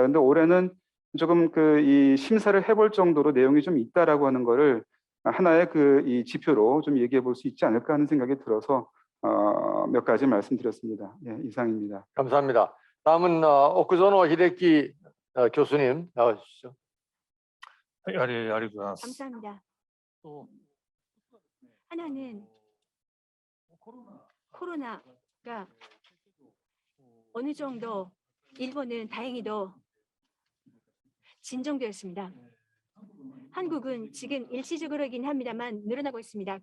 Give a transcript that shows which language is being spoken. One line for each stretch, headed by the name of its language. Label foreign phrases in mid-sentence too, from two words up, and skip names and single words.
Korean: 근데 올해는 조금 이 심사를 해볼 정도로 내용이 좀 있다라고 하는 거를 하나의 이 지표로 좀 얘기해 볼 수 있지 않을까 하는 생각이 들어서 몇 가지 말씀드렸습니다. 예, 이상입니다. 감사합니다. 다음은 오쿠조노 히데키 교수님 나와주시죠.
Japanese: はい、ありがとうございます。
Korean: 감사합니다.
Japanese: と
Korean: 하나는 코로나가 어느 정도 일본은 다행히도 진정되었습니다. 한국은 지금 일시적으로긴 합니다만 늘어나고 있습니다.